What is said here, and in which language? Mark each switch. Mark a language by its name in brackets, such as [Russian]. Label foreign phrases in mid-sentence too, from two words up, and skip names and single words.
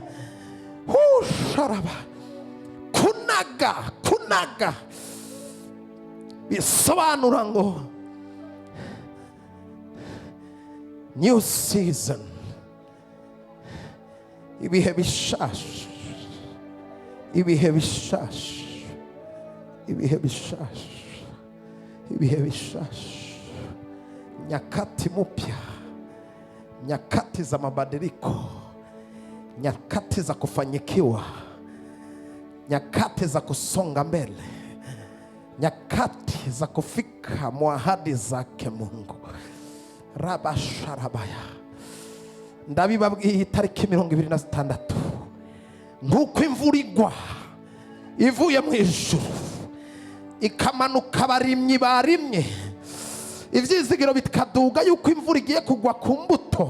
[Rundi] Sharaba kunaga bisobanura ngo [English] new season, [Rundi] ibihe bishasha, ibihe bishasha, ibihe bishasha, ibihe bishasha. [Swahili] Nyakati mupya, nyakati za mabadiliko, nyakati za kufanyikiwa, nyakati za kusonga mbele, nyakati za kufika mwahadi zake Mungu. Rabasharabaya. [Rundi] Ndabibabwiye itariki 26 nkuko imvura igwa ivuye mu ijuru ikamanuka abarimyi barimye, ivyizigiro bikaduga yuko imvura igiye kugwa ku mbuto.